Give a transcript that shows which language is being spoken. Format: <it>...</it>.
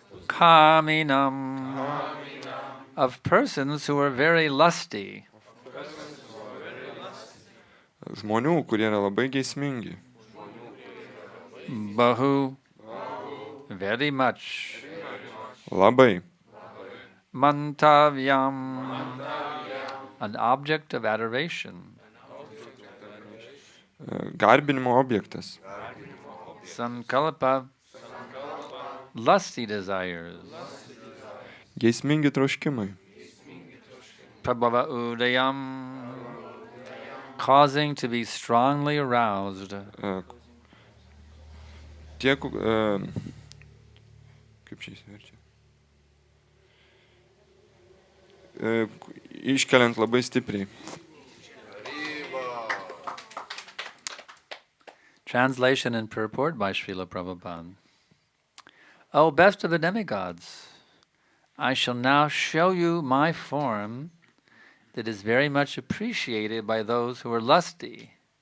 <en>Kaminam of persons who are very lusty</en> <lt>žmonių, kurie yra labai geismingi,</lt> <en>Bahu very much</en> <lt>labai,</lt> <en>Mantavyam an object of adoration</en> <lt>garbinimo objektas,</lt> <en>Sankalpa lusty desires</en> <lt>geismingi troškimai,</lt> <en>Prabhava Udayam causing to be strongly aroused</en> <lt>tiek, kaip čia įsiverčia, iškeliant labai stipriai.</lt> <en>Translation and purport by Srila Prabhupada. O best of the demigods, I shall now show you my form that is very much appreciated by those who are lusty.</en>